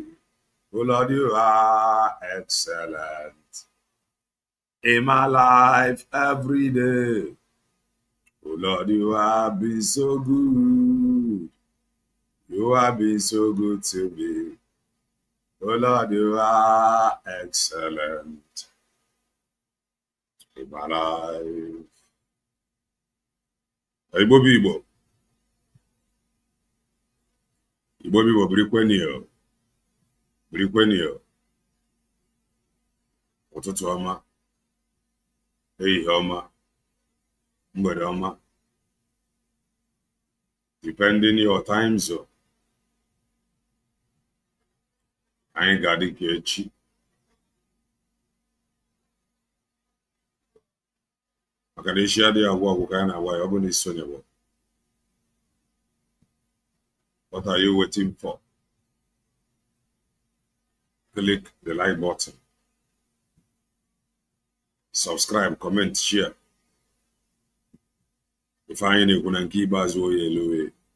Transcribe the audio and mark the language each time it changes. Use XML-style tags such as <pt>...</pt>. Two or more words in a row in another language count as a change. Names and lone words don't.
<en>Oh Lord, you are excellent in my life every day. Oh Lord, you have been so good. You have been so good to me. Oh Lord, you are excellent in my life.</en> <ig>Igbo bụ Igbo. Igbo bụ Igbo, birikwenio. Ụtụtụ ọma, ehihie ọma, mgbede ọma.</ig> <en>Depending your time zone.</en> <ig>Anyị ga-adị ka echi. Maka na echi adịghị agwụ agwụ ka anyị na-agwa ya, ọ bụ na isonyewo.</ig> <en>What are you waiting for? Click the like button. Subscribe, comment, share. If I ain't gonna keep us away.</en>